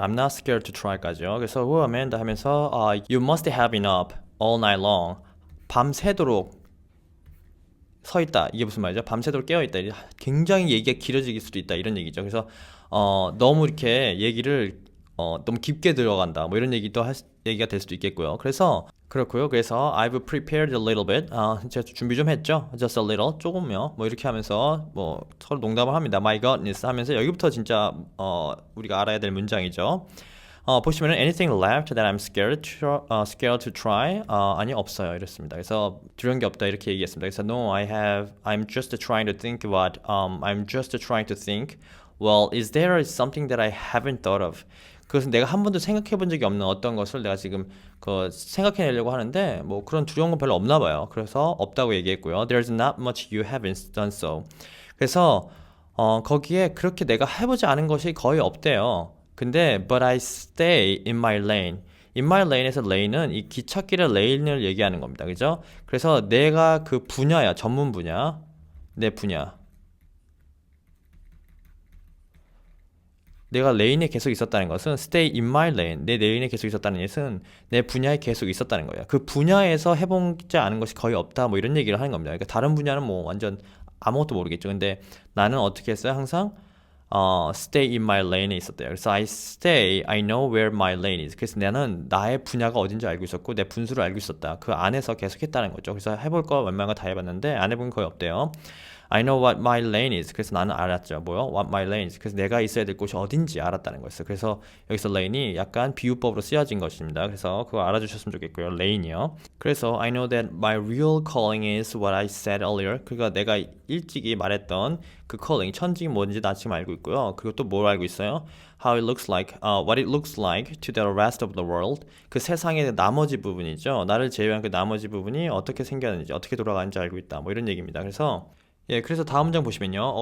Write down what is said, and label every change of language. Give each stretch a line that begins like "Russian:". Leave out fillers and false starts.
English: I'm not scared to try까지요.
Korean: 그래서
English: who Amanda 하면서 you must have been up all night long.
Korean: 밤새도록 서 있다. 이게 무슨 말이죠? 밤새도록 깨어 있다. 굉장히 얘기가 길어질 수도 있다. 이런 얘기죠. 그래서 너무 이렇게 얘기를 너무 깊게 들어간다. 뭐 이런 얘기가 될 수도 있겠고요. 그래서 그렇고요. 그래서
English: I've prepared a little bit.
Korean: 제가 준비 좀 했죠.
English: Just a little.
Korean: 조금요. 뭐 이렇게 하면서 뭐 서로 농담을 합니다.
English: My goodness
Korean: 하면서 여기부터 진짜 우리가 알아야 될 문장이죠. 보시면은
English: anything left that I'm scared to try?
Korean: 아니 없어요. 이랬습니다. 그래서 두려운 게 없다 이렇게 얘기했습니다. 그래서
English: no, I'm just trying to think what I'm just trying to think. Well, is there something that I haven't thought of?
Korean: 그것은 내가 한 번도 생각해 본 적이 없는 어떤 것을 내가 지금 생각해내려고 하는데 뭐 그런 두려운 건 별로 없나 봐요. 그래서 없다고 얘기했고요.
English: There's not much you haven't done so.
Korean: 그래서 거기에 그렇게 내가 해보지 않은 것이 거의 없대요. 근데
English: but I stay in my lane.
Korean: in my lane에서 lane은 이 기찻길의 lane을 얘기하는 겁니다. 그죠? 그래서 내가 그 분야야, 전문 분야, 내 분야. 내가 레인에 계속 있었다는 것은
English: stay in my lane,
Korean: 내 레인에 계속 있었다는 것은 내 분야에 계속 있었다는 거예요. 그 분야에서 해보지 않은 것이 거의 없다 뭐 이런 얘기를 하는 겁니다. 그러니까 다른 분야는 뭐 완전 아무것도 모르겠죠. 근데 나는 어떻게 했어요?
English: 항상 stay in my lane에 있었대요.
Korean: 그래서
English: I know where my lane is.
Korean: 그래서 나는 나의 분야가 어딘지 알고 있었고 내 분수를 알고 있었다. 그 안에서 계속 했다는 거죠. 그래서 해볼 거 웬만한 거 다 해봤는데 안 해본 거 거의 없대요.
English: I know what my lane is.
Korean: 그래서 나는 알았죠. 뭐요?
English: What my lane is.
Korean: 그래서 내가 있어야 될 곳이 어딘지 알았다는 거였어요. 그래서 여기서 lane이 약간 비유법으로 쓰여진 것입니다. 그래서 그거 알아주셨으면 좋겠고요. lane이요. 그래서
English: I know that my real calling is what I said earlier.
Korean: 그러니까 내가 일찍이 말했던 그 calling, 천직이 뭔지 나 지금 알고 있고요. 그리고 또 뭘 알고 있어요?
English: How it looks like, what it looks like to the rest of the world.
Korean: 그 세상의 나머지 부분이죠. 나를 제외한 그 나머지 부분이 어떻게 생겼는지, 어떻게 돌아가는지 알고 있다. 뭐 이런 얘기입니다. 그래서 다음 문장 보시면요.